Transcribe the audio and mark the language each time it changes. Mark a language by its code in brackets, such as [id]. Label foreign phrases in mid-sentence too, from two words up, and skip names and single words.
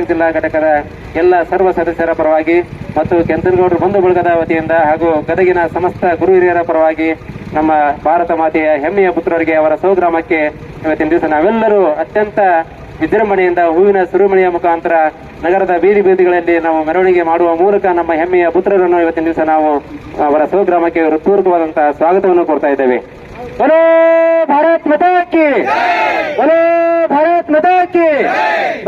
[kn] ಜಿಲ್ಲಾ ಘಟಕದ ಎಲ್ಲ ಸರ್ವ ಸದಸ್ಯರ ಪರವಾಗಿ ಮತ್ತು ಕೆಂಚನಗೌಡರು ಬಂಧು ಬಳಗದ ವತಿಯಿಂದ ಹಾಗೂ ಗದಗಿನ ಸಮಸ್ತ ಗುರು ಹಿರಿಯರ ಪರವಾಗಿ ನಮ್ಮ ಭಾರತ ಮಾತೆಯ ಹೆಮ್ಮೆಯ ಪುತ್ರರಿಗೆ ಅವರ ಸ್ವಗ್ರಾಮಕ್ಕೆ ಇವತ್ತಿನ ದಿವಸ ನಾವೆಲ್ಲರೂ ಅತ್ಯಂತ ವಿಜೃಂಭಣೆಯಿಂದ ಹೂವಿನ ಸುರಿಮಳೆಯ ಮುಖಾಂತರ ನಗರದ ಬೀದಿ ಬೀದಿಗಳಲ್ಲಿ ನಾವು ಮೆರವಣಿಗೆ ಮಾಡುವ ಮೂಲಕ ನಮ್ಮ ಹೆಮ್ಮೆಯ ಪುತ್ರರನ್ನು ಇವತ್ತಿನ ದಿವಸ ನಾವು ಅವರ ಸ್ವಗ್ರಾಮಕ್ಕೆ ಹೃತ್ಪೂರ್ವಕವಾದಂತಹ ಸ್ವಾಗತವನ್ನು ಕೊಡ್ತಾ ಇದ್ದೇವೆ. [hi] बोलो भारत माता की, बोलो भारत माता की।